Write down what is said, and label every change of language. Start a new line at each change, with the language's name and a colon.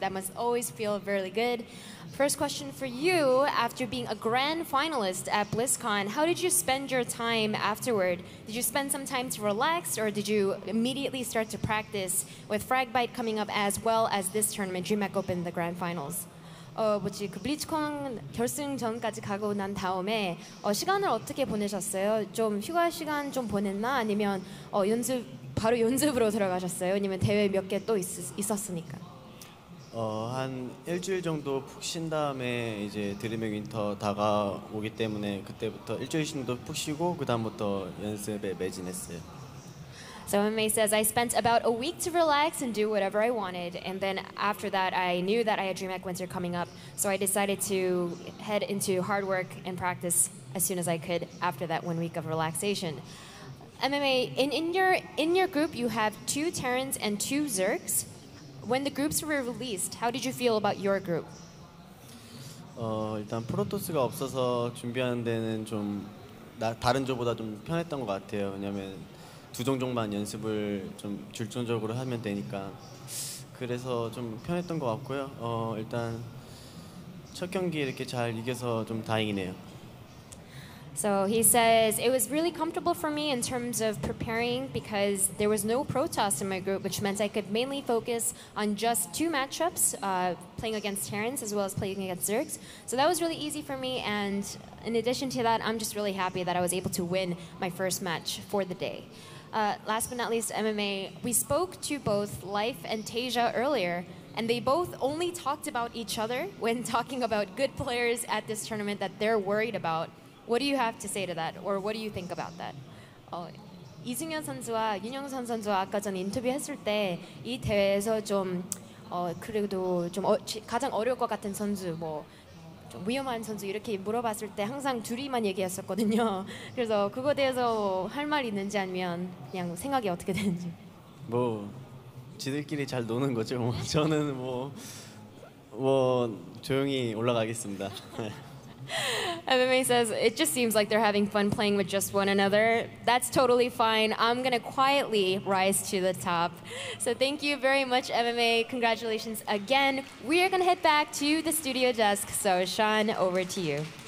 English: That must always feel very good. First question for you, after being a grand finalist at BlizzCon, how did you spend your time afterward? Did you spend some time to relax, or did you immediately start to practice with Fragbite coming up as well as this tournament, Dreamhack Open, the grand finals?
Korean: 뭐지 그 블리츠콘 결승전까지 가고 난 다음에 시간을 어떻게 보내셨어요? 좀 휴가 시간 좀 보냈나? 아니면 바로 연습으로 들어가셨어요? 아니면 대회 몇 개 또 있었으니까? 한 일주일 정도 푹 쉰 다음에 이제 드림맥 윈터 다가오기 때문에 그때부터 일주일 정도 푹 쉬고 그 다음부터 연습에 매진했어요.
English: So MMA says, I spent about a week to relax and do whatever I wanted. And then after that, I knew that I had Dreamhack Winter coming up. So I decided to head into hard work and practice as soon as I could after that 1 week of relaxation. MMA, in your group, you have 2 Terrans and 2 Zergs. When the groups were released, how did you feel about your group?
Korean: 일단 프로토스가 없어서 준비하는 데는 좀 다른 조보다 좀 편했던 것 같아요. 왜냐면 2종족만 연습을 좀 집중적으로 하면 되니까 그래서 좀 편했던 것 같고요. 일단 첫 경기 이렇게 잘 이겨서 좀 다행이네요.
English: So he says, it was really comfortable for me in terms of preparing because there was no Protoss in my group, which meant I could mainly focus on just 2 matchups, playing against Terrans as well as playing against Zergs. So that was really easy for me, and in addition to that, I'm just really happy that I was able to win my first match for the day. Last but not least, MMA, we spoke to both Life and Tasia earlier. and they both only talked about each other when talking about good players at this tournament that they're worried about. What do you have to say to that, or what do you think about that?
Korean: 이승현 선수와 윤영선 선수와 아까 전 인터뷰했을 때 이 대회에서 좀 그래도 좀 가장 어려울 것 같은 선수, 뭐 좀 위험한 선수 이렇게 물어봤을 때 항상 둘이만 얘기했었거든요. 그래서 그거에 대해서 할 말 있는지 아니면 그냥 생각이 어떻게 되는지. 뭐 지들끼리 잘 노는 거죠. 뭐. 저는 뭐 조용히 올라가겠습니다.
English: MMA says it just seems like they're having fun playing with just one another. That's totally fine. I'm gonna quietly rise to the top. So thank you very much, MMA. Congratulations again. We are gonna head back to the studio desk. So Sean, over to you.